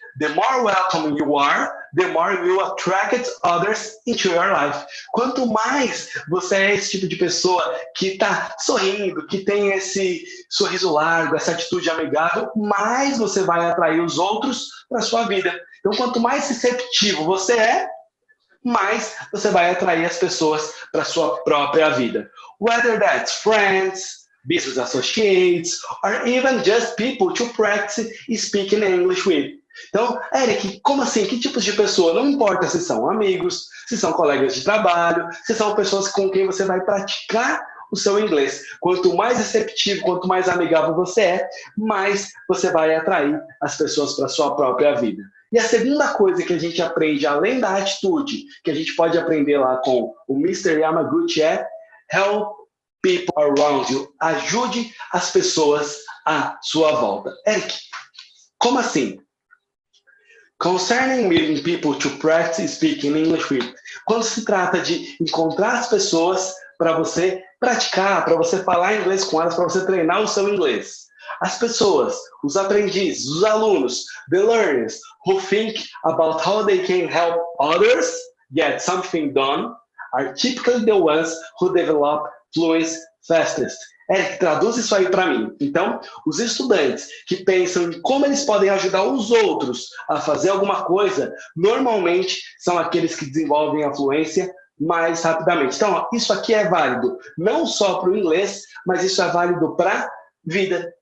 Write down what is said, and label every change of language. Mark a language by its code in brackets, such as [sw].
[en] The more welcoming you are, the more you attract others into your life. [pt] Quanto mais você é esse tipo de pessoa que está sorrindo, que tem esse sorriso largo, essa atitude amigável, mais você vai atrair os outros para a sua vida. Então, quanto mais receptivo você é, mais você vai atrair as pessoas para a sua própria vida. [en] Whether that's friends, business associates, or even just people to practice speaking English with. [pt] Então, Eric, como assim? Que tipos de pessoa? Não importa se são amigos, se são colegas de trabalho, se são pessoas com quem você vai praticar o seu inglês. Quanto mais receptivo, quanto mais amigável você é, mais você vai atrair as pessoas para a sua própria vida. E a segunda coisa que a gente aprende, além da atitude, que a gente pode aprender lá com o Mr. [en] Yamaguchi é help people around you. [pt] Ajude as pessoas à sua volta. Eric, como assim? [en] Concerning meeting people to practice speaking English with. [pt] Quando se trata de encontrar as pessoas para você praticar, para você falar inglês com elas, para você treinar o seu inglês. As pessoas, os aprendizes, os alunos, [en] the learners who think about how they can help others get something done are typically the ones who develop fluency fastest. [pt] Eric, traduz isso aí para mim. Então, os estudantes que pensam em como eles podem ajudar os outros a fazer alguma coisa, normalmente são aqueles que desenvolvem a fluência mais rapidamente. Então, ó, isso aqui é válido não só para o inglês, mas isso é válido para vida.